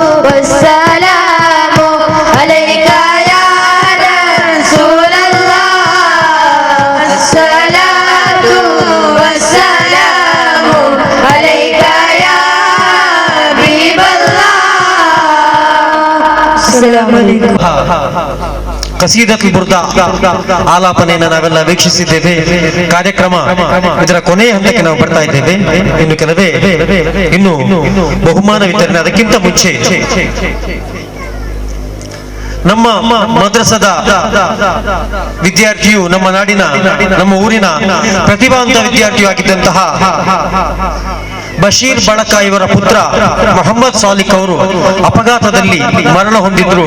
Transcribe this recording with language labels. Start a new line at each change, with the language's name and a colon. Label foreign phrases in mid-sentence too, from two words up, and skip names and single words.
Arabic: والسلام عليك يا رسول الله الصلاة والسلام عليك يا حبيب الله السلام عليكم.
Kannada: ಕಸೀದತುಲ್ ಬುರ್ದಾ ಆಲಾಪನೆಯನ್ನು ನಾವೆಲ್ಲ ವೀಕ್ಷಿಸಿದ್ದೇವೆ. ಕಾರ್ಯಕ್ರಮ ಇದರ ಕೊನೆಯ ಹಂತಕ್ಕೆ ನಾವು ಬರ್ತಾ ಇದ್ದೇವೆ. ಇನ್ನು ಕೆಲವೇ ಇನ್ನು ಬಹುಮಾನ ವಿತರಣೆ. ಅದಕ್ಕಿಂತ ಮುಂಚೆ ನಮ್ಮ ಮದ್ರಸದ ವಿದ್ಯಾರ್ಥಿಯು ನಮ್ಮ ನಾಡಿನ ನಮ್ಮ ಊರಿನ ಪ್ರತಿಭಾವಂತ ವಿದ್ಯಾರ್ಥಿಯು ಆಗಿದ್ದಂತಹ ಬಶೀರ್ ಬಳಕ ಇವರ ಪುತ್ರ ಮೊಹಮ್ಮದ್ ಸಾಲಿಕ್ ಅವರು ಅಪಘಾತದಲ್ಲಿ ಮರಣ ಹೊಂದಿದ್ರು.